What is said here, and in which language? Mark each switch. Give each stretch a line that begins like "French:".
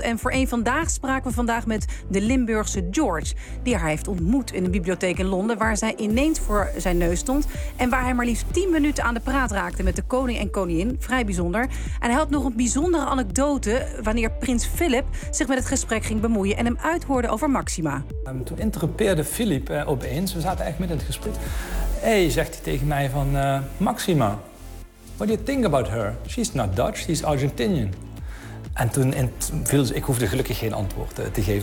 Dutch: En voor één vandaag spraken we vandaag met de Limburgse George, die haar heeft ontmoet in de bibliotheek in Londen, waar zij ineens voor zijn neus stond en waar hij maar liefst 10 minuten aan de praat raakte met de koning en koningin. Vrij bijzonder. En hij had nog een bijzondere anekdote wanneer prins Philip zich met het gesprek ging bemoeien en hem uithoorde over Maxima. Toen interrupeerde Philip opeens, we zaten echt midden in het gesprek. Hé, zegt hij tegen mij van Maxima.
English: What do you think about her? She's not Dutch, she's Argentinian.
Dutch: En toen, ik hoefde gelukkig geen antwoord te geven.